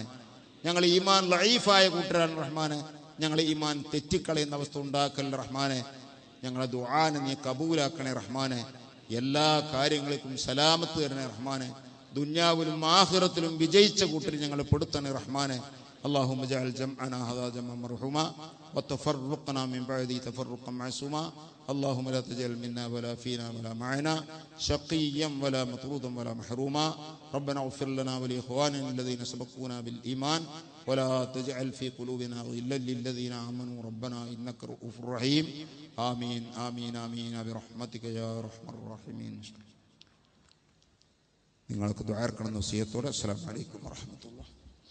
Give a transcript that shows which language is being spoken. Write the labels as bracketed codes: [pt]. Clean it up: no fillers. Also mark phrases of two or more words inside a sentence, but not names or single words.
[ml] ഞങ്ങൾ ഈമാൻ ലഈഫായ കൂട്ടരാണ് റഹ്മാനെ. ഞങ്ങളെ ഈമാൻ തെറ്റിക്കളയുന്ന അവസ്ഥ ഉണ്ടാക്കല്ല റഹ്മാനെ. ഞങ്ങളെ ദുആനെ നീ കബൂലാക്കണേ റഹ്മാനെ. എല്ലാ കാര്യങ്ങൾക്കും സലാമത്ത് തരണേ റഹ്മാനെ. ദുനിയാവിലും ആഖിറത്തിലും വിജയിച്ച കൂട്ടരിൽ ഞങ്ങളെ പെടുത്തണേ റഹ്മാനെ. [ar] اللهم اجعل جمعنا هذا جمعا مرحوما وتفرقنا من بعده تفرقا معصوما. اللهم لا تجعل منا ولا فينا ولا معنا شقيا ولا مطرودا ولا محروما. ربنا اغفر لنا ولإخواننا الذين سبقونا بالإيمان ولا تجعل في قلوبنا غلا للذين آمنوا ربنا إنك رؤوف رحيم. آمين آمين آمين برحمتك يا أرحم الراحمين. [ml] നിങ്ങൾക്ക് ദുആ ചെയ്യണമെന്ന വസിയത്തോടെ [ar] السلام عليكم ورحمة الله.